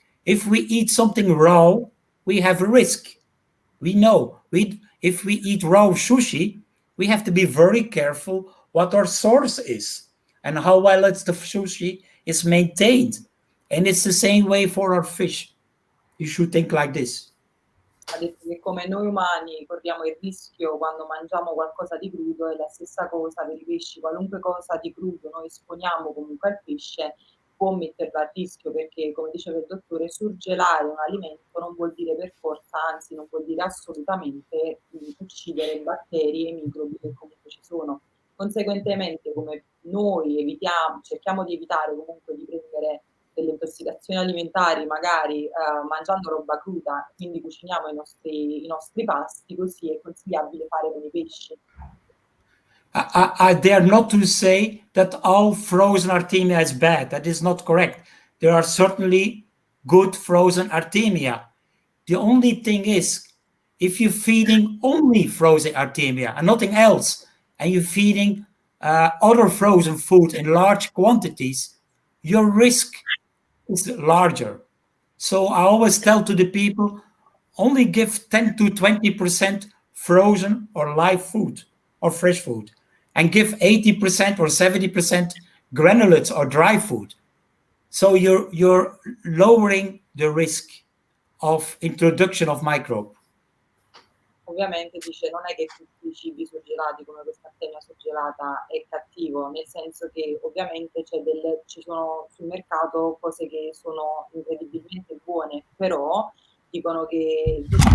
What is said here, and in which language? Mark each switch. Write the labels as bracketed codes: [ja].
[en] If we eat something raw, we have a risk. We know. If we eat raw sushi, we have to be very careful what our source is and how well the sushi is maintained. And it's the same way for our fish. You should think like this. [it] Ha detto che come noi umani corriamo il rischio quando mangiamo qualcosa di crudo, è la stessa cosa per i pesci. Qualunque cosa di crudo noi esponiamo comunque al pesce può metterlo a rischio, perché, come diceva il dottore, surgelare un alimento non vuol dire per forza, anzi non vuol dire assolutamente uccidere batteri e microbi che comunque ci sono. Conseguentemente, come noi cerchiamo di evitare comunque di prendere delle intossicazioni alimentari, magari mangiando roba cruda, quindi cuciniamo i nostri pasti, così è consigliabile fare con i pesci. [en] I dare not to say that all frozen artemia is bad. That is not correct. There are certainly good frozen artemia. The only thing is, if you're feeding only frozen artemia and nothing else, and you're feeding other frozen food in large quantities, your risk is larger. So I always tell to the people, only give 10 to 20% frozen or live food or fresh food, and give 80% or 70% granulates or dry food. So you're lowering the risk of introduction of microbe. [it] Ovviamente dice, non è che tutti i cibi surgelati come questa artemia surgelata è cattivo, nel senso che ovviamente ci sono sul mercato cose che sono incredibilmente buone, però dicono che